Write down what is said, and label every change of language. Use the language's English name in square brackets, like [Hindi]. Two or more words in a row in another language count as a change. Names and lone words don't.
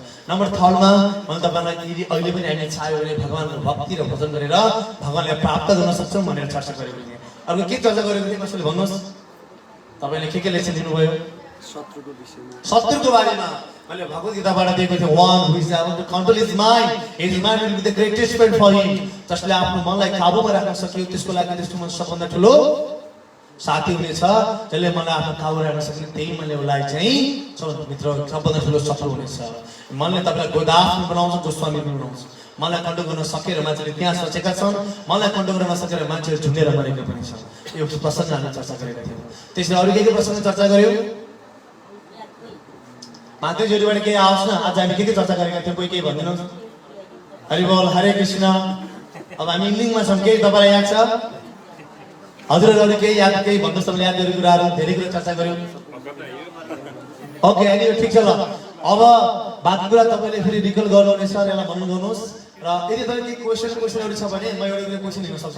[Nepali] नम्बर 3मा मैले तपाईँलाई यदि अहिले पनि हामीले चाह्यो भने भगवानको भक्ति र भजन गरेर भगवानलाई प्राप्त गर्न सक्छौँ भनेर चर्चा गरेको थिएँ। अर्को के चर्चा गरेको थिएँ कसैले भन्नुहोस्? तपाईँले के लेसन दिनुभयो? शत्रुको बारेमा मैले भगवत गीताबाट दिएको थिएँ। [English] One who is able to control his mind, his mind will be the greatest friend for him. [Nepali] जसले आफ्नो मनलाई काबुमा राख्न सक्यो त्यसको लागि त्यसको मन सबभन्दा ठुलो साथी हुनेछ। जसले मनलाई आफ्नो काबुमा राख्न सक्यो त्यही मनले उसलाई चाहिँ मित्र सबभन्दा ठुलो शत्रु हुनेछ। मनले तपाईँलाई गोदास बनाउँछ, गोस्वामी बनाउँछ। मनलाई कन्ट्रोल गर्न सकेर मान्छेले त्यहाँ सोचेका छन्, मनलाई कन्ट्रोल गर्न नसकेर मान्छेहरू झुन्डेर मरेको पनि छ। यो प्रसङ्ग हामी चर्चा गरेका थियौँ। त्यसले अरू के प्रसङ्ग चर्चा गर्यौँ? मातेजीहरूबाट केही आओस् न। आज हामी के चर्चा गरेका थियौँ? कोही केही भनिदिनुहोस्। हरि बोल, हरे कृष्ण। अब हामी इन्डिङमा छौँ, केही तपाईँलाई याद छ? हजुरहरू केही याद, केही भन्नुहोस् तपाईँले याद गरेको कुराहरू। धेरै कुरा चर्चा गऱ्यौँ। ओके, अहिले ठिक छ ल। अब बाँकी कुरा तपाईँले फेरि रिकल गर्नुहुनेछ र यसलाई भन्नुहोस्। र यदि तपाईँ केही क्वेसनहरू छ भने म एउटा क्वेसन लिन सक्छु।